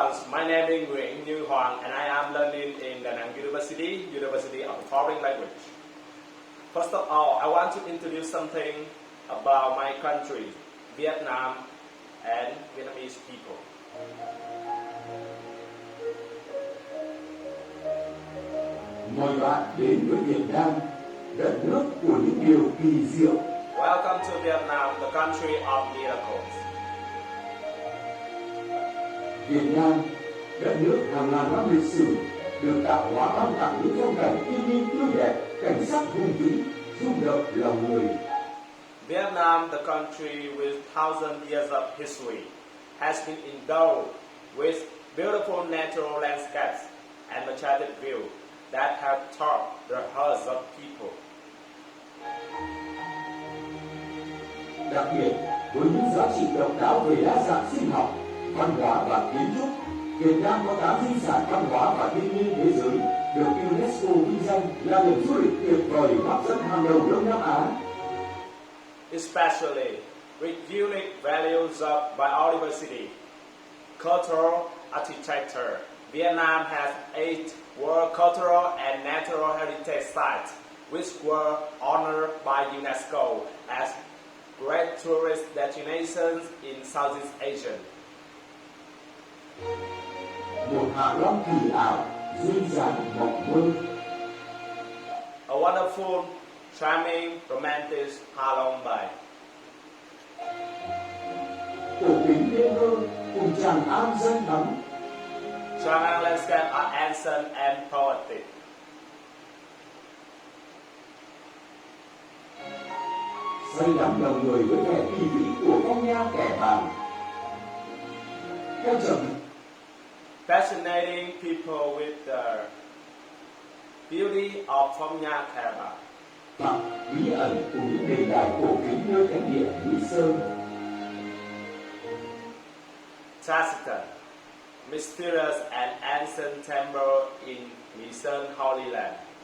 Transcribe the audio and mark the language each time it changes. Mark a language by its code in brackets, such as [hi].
[en] My name is Nguyễn Như Hoàng and I am learning in Da Nang University, University of Foreign Language. First of all, I want to introduce something about my country, Vietnam and Vietnamese people. [vi] Mời bạn đến với Việt Nam, đất nước của những điều kỳ diệu. [en] Welcome to Vietnam, the country of miracles. [vi] Việt Nam, đất nước hàng ngàn năm lịch sử, được tạo hóa ban tặng những phong cảnh thiên nhiên tươi đẹp, cảnh sắc hùng vĩ, rung động lòng người. [en] Vietnam, the country with thousands years of history, has been endowed with beautiful natural landscapes and majestic views that have taught the hearts of people. [vi] Đặc biệt, với những giá trị độc đáo về đa dạng sinh học, văn hóa và kiến trúc, Việt Nam có 8 di sản văn hóa và thiên nhiên thế giới được UNESCO vinh danh là điểm du lịch tuyệt vời hấp dẫn hàng đầu Đông Nam Á. [en] Especially with unique values of biodiversity, cultural architecture, Vietnam has 8 World Cultural and Natural Heritage Sites which were honored by UNESCO as great tourist destinations in Southeast Asia. [vi] Một hạ long kỳ ảo, duyên dáng mộng mơ. [en] A wonderful, charming, romantic Hạ Long Bay. [vi] Cổ kính đêm mơ cùng Tràng An danh thắng. [en] Tràng landscape are ancient and poetic. [vi] Say đắm lòng người với vẻ kỳ vĩ của phong nha kẻ bàng. Theo chậm. [en] Fascinating people with the beauty of Phong Nha Kẻ Bàng. [vi] Hoặc bí ẩn của những đền đài cổ kính nơi thánh địa Lý Sơn. [en] Taciturn, mysterious and ancient temple in Lý Sơn Holy Land.